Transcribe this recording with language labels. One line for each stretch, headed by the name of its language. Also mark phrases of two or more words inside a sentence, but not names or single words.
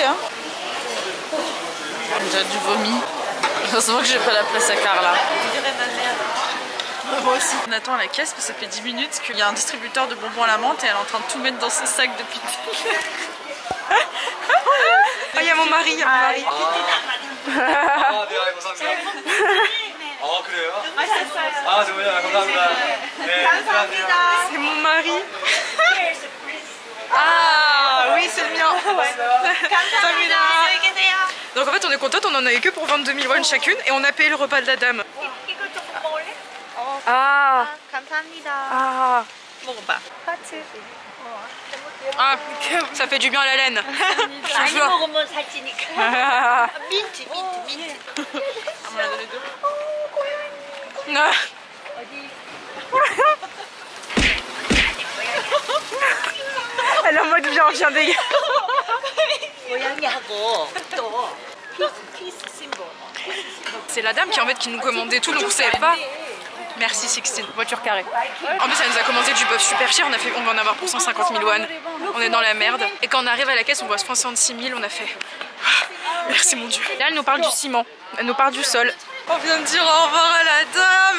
French: Hein. On dirait du vomi. Heureusement que j'ai pas la place à Carla. Je dirais ma mère. Moi aussi. On attend à la caisse parce que ça fait 10 minutes qu'il y a un distributeur de bonbons à la menthe et elle est en train de tout mettre dans son sac depuis tout à l'heure. Oh, il y a mon mari, il y a mon mari.
Korean: 아, 네, 감사합니다. 그래요? 아, 정말요? 감사합니다. 네, 감사합니다.
French: C'est mon mari. Ah oui, c'est le mien. Donc en fait on est contente, on en a eu que pour 22 000 won chacune et on a payé le repas de la dame. Ah. Ah. Ah, ça fait du bien à la laine.
Korean: 많이 먹으면 살찌니까. 민트.
French: On m'en a donné 2. Ah. Elle est en mode viens dégage.
Korean: 고양이하고 또 피스 심볼.
French: C'est la dame qui en fait qui nous commandait tout, donc vous savez pas. Merci Sixtine, voiture carrée. En plus elle nous a commandé du bœuf super cher, on va en avoir pour 150 000 won. On est dans la merde. Et quand on arrive à la caisse on voit 66 000, on a fait... Merci mon Dieu. Là elle nous parle du ciment, elle nous parle du sol. On vient de dire au revoir à la dame.